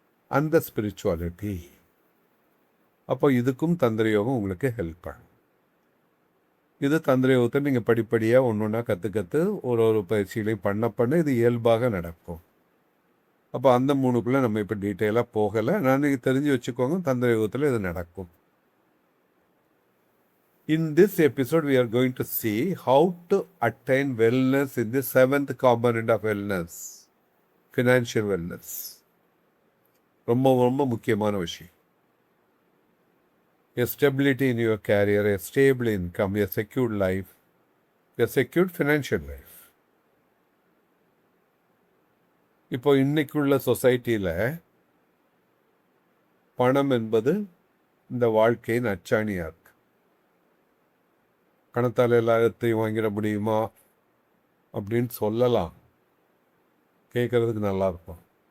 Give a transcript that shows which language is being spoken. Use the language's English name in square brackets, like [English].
[Tamil] அந்த ஸ்பிரிச்சுவாலிட்டி. அப்போ இதுக்கும் தந்திரயோகம் உங்களுக்கு ஹெல்ப் பண்ணும். இது தந்திரயோகத்தை நீங்கள் படிப்படியாக ஒன்று கற்று ஒரு பயிற்சிகளையும் பண்ண இது இயல்பாக நடக்கும். அப்போ அந்த 3க்குள்ளே நம்ம இப்போ டீட்டெயிலாக போகலை. நான் நீங்கள் தெரிஞ்சு வச்சுக்கோங்க, தந்திரயோகத்தில் இது நடக்கும். [English] In this episode, we are going to see how to attain wellness in the 7th component of wellness, financial wellness. [Tamil] ரொம்ப ரொம்ப முக்கியமான விஷயம். [English] A stability in your career, a stable income, a secured life, a secured financial life. [Tamil] இப்போ இன்னைக்குள்ள சொசைட்டியில் பணம் என்பது இந்த வாழ்க்கையின் அச்சாணியாக இருக்கு. பணத்தால் எல்லாத்தையும் வாங்கிட முடியுமா அப்படின்னு சொல்லலாம், கேட்குறதுக்கு நல்லா இருக்கும்.